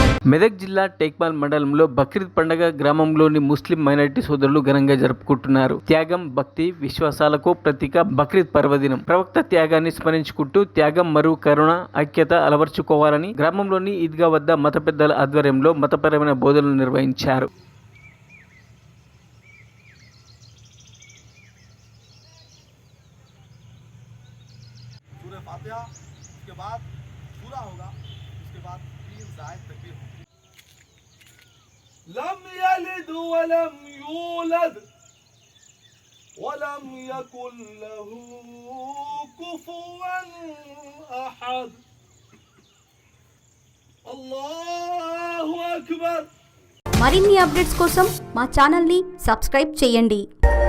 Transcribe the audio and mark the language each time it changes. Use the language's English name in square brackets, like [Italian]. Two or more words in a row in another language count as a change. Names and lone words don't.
[Telugu] మెదక్ జిల్లా టేక్మాల్ మండలంలో బక్రీద్ పండుగ గ్రామంలోని ముస్లిం మైనారిటీ సోదరులు ఘనంగా జరుపుకుంటున్నారు. త్యాగం, భక్తి, విశ్వాసాలకు ప్రతీక బక్రీద్ పర్వదినం. ప్రవక్త త్యాగాన్ని స్మరించుకుంటూ త్యాగం మరియు కరుణ, ఐక్యత అలవర్చుకోవాలని గ్రామంలోని ఈద్గా వద్ద మత పెద్దల ఆధ్వర్యంలో మతపరమైన బోధనలు నిర్వహించారు. [Arabic] لم يلد ولم يولد ولم يكن له كفوا أحد. الله أكبر. [Telugu] మరిన్ని అప్డేట్స్ కోసం మా ఛానల్ని సబ్స్క్రైబ్ చేయండి.